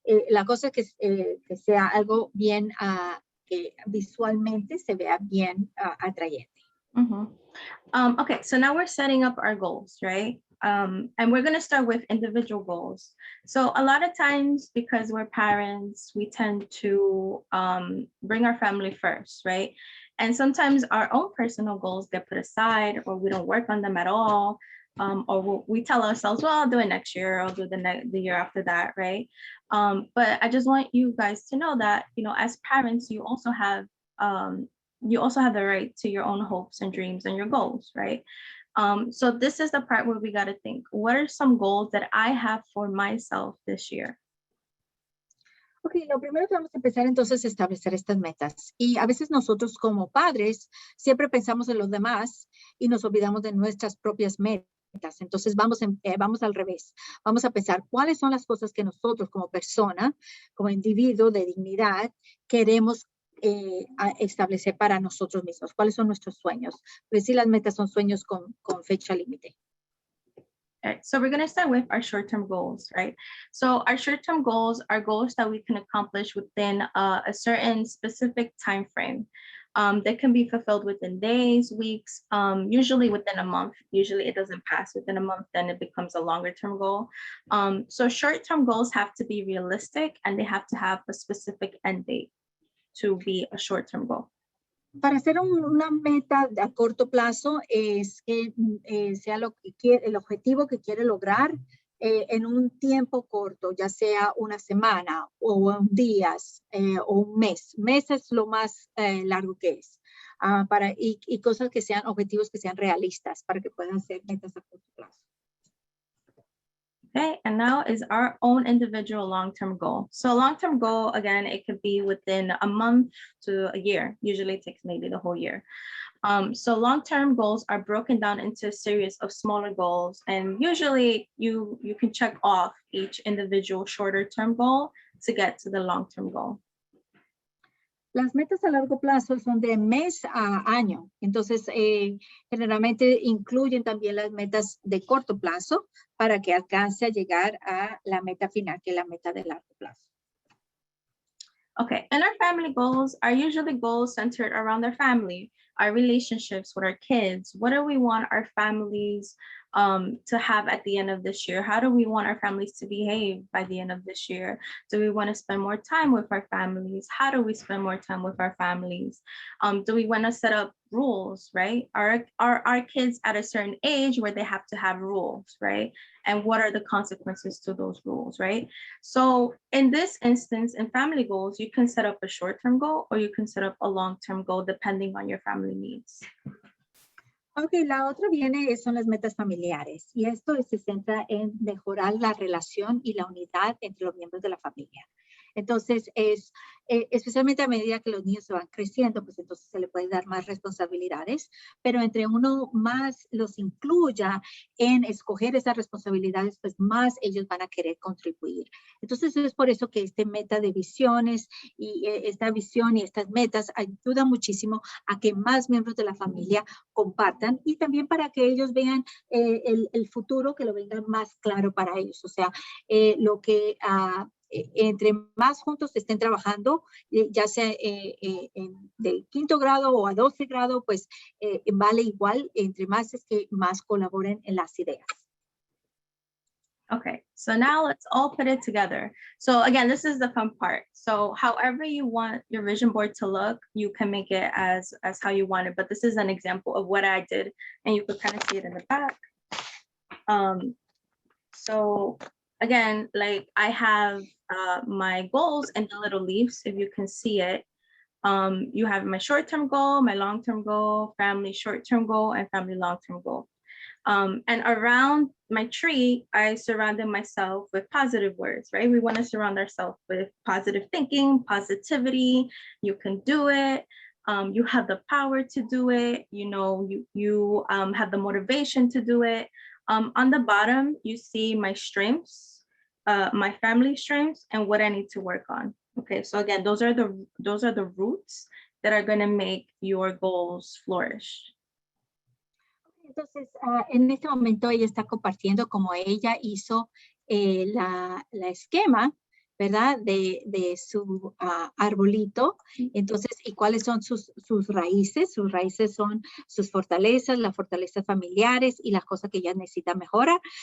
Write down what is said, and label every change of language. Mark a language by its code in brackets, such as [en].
[es] La cosa es que sea algo bien que visualmente se vea bien atrayente. Mm-hmm. [en] Okay, so now we're setting up our goals, right? And we're going to start with individual goals. So a lot of times, because we're parents, we tend to bring our family first, right? And sometimes our own personal goals get put aside or we don't work on them at all. Or we tell ourselves, well, I'll do it next year, I'll do the year after that, right? But I just want you guys to know that, as parents, you also have the right to your own hopes and dreams and your goals, right? So this is the part where we got to think, what are some goals that I have for myself this year? [es] Ok, lo primero que vamos a empezar entonces es establecer estas metas. Y a veces nosotros como padres siempre pensamos en los demás y nos olvidamos de nuestras propias metas. Entonces vamos al revés. Vamos a pensar cuáles son las cosas que nosotros como persona, como individuo de dignidad, queremos establecer para nosotros mismos. ¿Cuáles son nuestros sueños? Pues sí, las metas son sueños con fecha límite. [en] Okay, so we're going to start with our short-term goals, right? So our short-term goals are goals that we can accomplish within a certain specific time frame. That can be fulfilled within days, weeks, usually within a month. Usually it doesn't pass within a month, then it becomes a longer term goal. So short-term goals have to be realistic and they have to have a specific end date to be a short-term goal. [es] Para hacer una meta a corto plazo es que sea el objetivo que quiere lograr en un tiempo corto, ya sea una semana o días o un mes. Mes es lo más largo que es. Y cosas que sean objetivos que sean realistas para que puedan ser metas a corto plazo. [en] Okay, and now is our own individual long-term goal. So long-term goal, again, it could be within a month to a year. Usually it takes maybe the whole year. So long-term goals are broken down into a series of smaller goals. And usually you can check off each individual shorter-term goal to get to the long-term goal. [es] Las metas a largo plazo son de mes a año. Entonces, generalmente incluyen también las metas de corto plazo para que alcance a llegar a la meta final, que es la meta de largo plazo. [en] Okay, and our family goals are usually goals centered around our family. our relationships with our kids. What do we want our families to have at the end of this year? How do we want our families to behave by the end of this year? Do we want to spend more time with our families? How do we spend more time with our families? Do we want to set up rules, right? Are our kids at a certain age where they have to have rules, right? And what are the consequences to those rules, right? So in this instance, in family goals, you can set up a short-term goal or you can set up a long-term goal depending on your family needs. [es] Ok, la otra son las metas familiares y esto se centra en mejorar la relación y la unidad entre los miembros de la familia. Entonces, especialmente a medida que los niños se van creciendo, pues entonces se le puede dar más responsabilidades, pero entre uno más los incluya en escoger esas responsabilidades, pues más ellos van a querer contribuir. Entonces, es por eso que este meta de visiones y esta visión y estas metas ayuda muchísimo a que más miembros de la familia compartan y también para que ellos vean el futuro, que lo vengan más claro para ellos. O sea, lo que entre más juntos estén trabajando, ya sea del 5º grado o a 12 grado, pues vale igual, entre más es que más colaboren en las ideas. [en] Okay, so now let's all put it together. So again, this is the fun part. So however you want your vision board to look, you can make it as how you want it. But this is an example of what I did, and you could kind of see it in the back. So again, like I have my goals in the little leaves, if you can see it. You have my short-term goal, my long-term goal, family short-term goal, and family long-term goal. And around my tree, I surrounded myself with positive words, right? We want to surround ourselves with positive thinking, positivity. You can do it. You have the power to do it. You know, you have the motivation to do it. On the bottom, you see my strengths, my family strengths, and what I need to work on. Okay, so again, those are the roots that are going to make your goals flourish. [es] Entonces, en este momento ella está compartiendo cómo ella hizo la esquema, ¿verdad? De su arbolito. Entonces, ¿y cuáles son sus raíces? Sus raíces son sus fortalezas, las fortalezas familiares y las cosas que ella necesita mejorar.